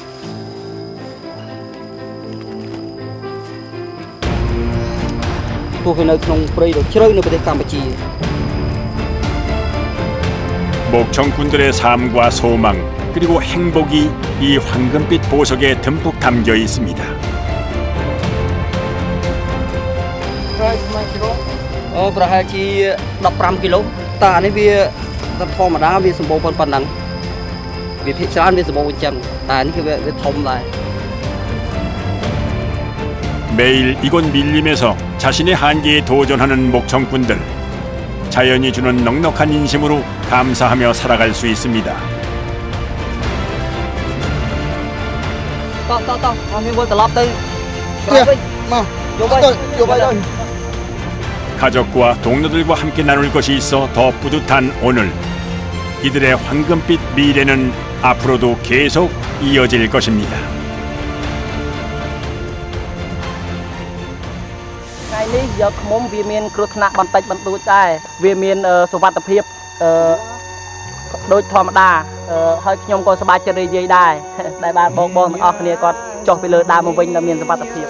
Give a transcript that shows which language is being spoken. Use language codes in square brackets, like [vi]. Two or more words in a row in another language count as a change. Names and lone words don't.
[ko] 목청꾼들의 삶과 소망 그리고 행복이 이 황금빛 보석에 듬뿍 담겨 있습니다. [km] ប្រហែលជា 15 kg តើអានេះវាធម្មតាវាសម្បូរប៉ុណ្ណឹងវាភាគច្រើនវាសម្បូរអញ្ចឹងតែនេះគឺវាធំដែរ [ko] 매일 이곳 밀림에서 자신의 한계에 도전하는 목청꾼들. 자연이 주는 넉넉한 인심으로 감사하며 살아갈 수 있습니다. 가족과 동료들과 함께 나눌 것이 있어 더 뿌듯한 오늘. 이들의 황금빛 미래는 앞으로도 계속 이어질 것입니다. [km] ថ្ងៃនេះយកឃ្មុំវាមានគ្រោះថ្នាក់បន្តិចបន្តួចដែរវាមានសុវត្ថិភាពដូចធម្មតាហើយខ្ញុំក៏សប្បាយចិត្តរីករាយដែរដែលបានបងទាំងអស់គ្នាគាត់ចុះពីលើដើមមកវិញដែលមានសុវត្ថិភាព